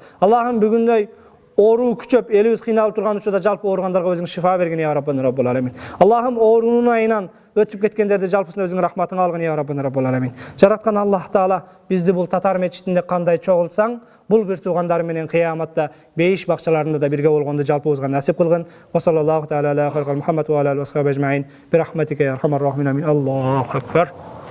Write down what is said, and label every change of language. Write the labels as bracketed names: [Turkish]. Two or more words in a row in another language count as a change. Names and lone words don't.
[Kyrgyz] Allah'ım бүгүндөй оору күчөп, элибиз кыйналып турган учурда жалпы ооругандарга өзүң шифа бергин [Arabic] يا ربنا رب العالمين. [Kyrgyz] Allah'ım оорунун айынан өтүп кеткендерди жалпысын өзүң рахматыңа алгын [Arabic] يا ربنا رب العالمين. [Kyrgyz] Жараткан Аллах Таала бизди бул татар мечитинде кандай чогултсаң, бул бир туугандар менен кыяматта бейиш бакчаларында да бирге болгонду жалпыбызга насип кылгын. [Arabic] وصلى الله تعالى على خير محمد وعلى آله وصحبه أجمعين. برحمتك يا أرحم الراحمين. الله أكبر.